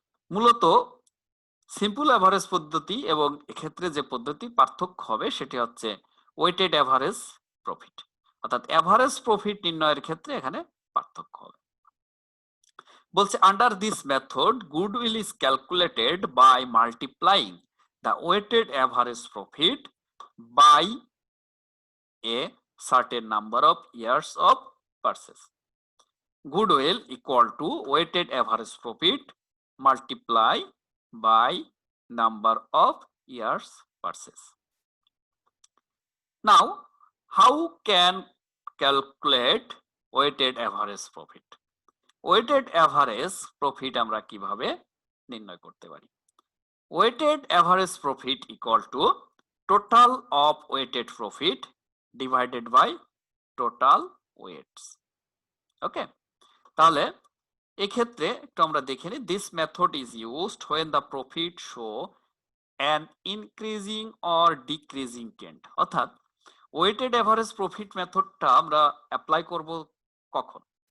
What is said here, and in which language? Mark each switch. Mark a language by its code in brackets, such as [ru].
[bn] মূলত simple average পদ্ধতি এবং এক্ষেত্রে যে পদ্ধতি পার্থক্য হবে সেটি হচ্ছে ওয়েটেড এভারেজ প্রফিট, অর্থাৎ এভারেজ প্রফিট নির্ণয়ের ক্ষেত্রে এখানে পার্থক্য হবে। [en] বলছে under this method goodwill is calculated by multiplying the weighted average profit by a certain number of years of purchase. Goodwill equal to weighted average profit multiply by number of years purchase. Now, how can calculate weighted average profit? [bn] Weighted average profit আমরা কিভাবে নির্ণয় করতে পারি? [en] Weighted average profit equal to total of weighted profit divided by total weights. [bn] ওকে, তাহলে এক্ষেত্রে একটু আমরা দেখে নিই। [en] This method is used when the profit show an increasing or decreasing trend. [bn] অর্থাৎ ওয়েটেড এভারেজ প্রফিট মেথডটা আমরা অ্যাপ্লাই করব কখন?